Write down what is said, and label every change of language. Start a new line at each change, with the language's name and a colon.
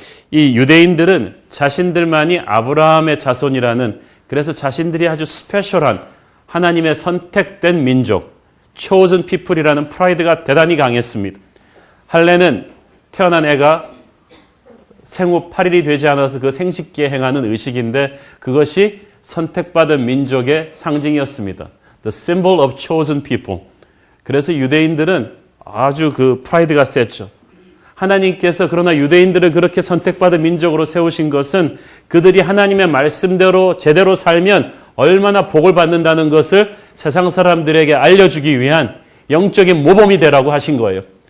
Korean: 이 유대인들은 자신들만이 아브라함의 자손이라는, 그래서 자신들이 아주 스페셜한 하나님의 선택된 민족,
English: chosen people
Korean: 이라는 프라이드가 대단히 강했습니다. 할례는 태어난 애가 생후 8일이 되지 않아서 그 생식기에 행하는 의식인데 그것이 선택받은 민족의 상징이었습니다.
English: The symbol of chosen people.
Korean: 그래서 유대인들은 아주 그 프라이드가 셌죠. 하나님께서 그러나 유대인들을 그렇게 선택받은 민족으로 세우신 것은 그들이 하나님의 말씀대로 제대로 살면 얼마나 복을 받는다는 것을 세상 사람들에게 알려주기 위한 영적인 모범이 되라고 하신 거예요.